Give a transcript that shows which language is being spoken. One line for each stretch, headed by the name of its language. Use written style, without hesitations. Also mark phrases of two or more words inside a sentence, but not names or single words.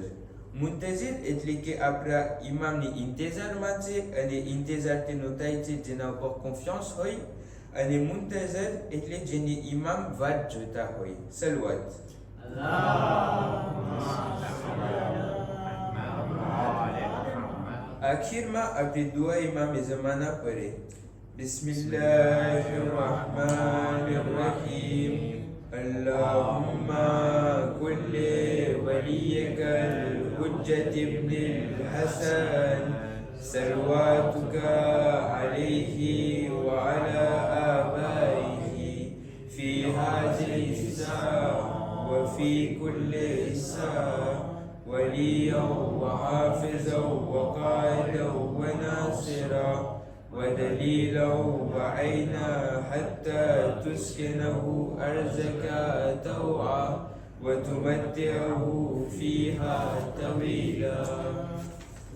Gujarati: મુંતઝિર એટલે કે આપણા ઇમામની ઇંતેઝારમાં છે અને ઇંતેઝાર તેનો થાય છે જેના ઉપર કોન્ફિડન્સ હોય, અને મુંતઝર એટલે જેની ઇમામ વાત જોતા હોય. સલવાત. આખિરમાં આપણે દુઆ ઇમામે ઝમાના પડે.
Arabic: Bismillahirrahmanirrahim. اللهم كل وليك الحجة ابن الحسن صلواتك عليه وعلى آبائه في هذه ساعة وفي كل ساعة وليا وحافظا وقائدا وناصرا ودليلا وعينا حتى تسكنه أرزك طوعا وتمتعه فيها طويلا.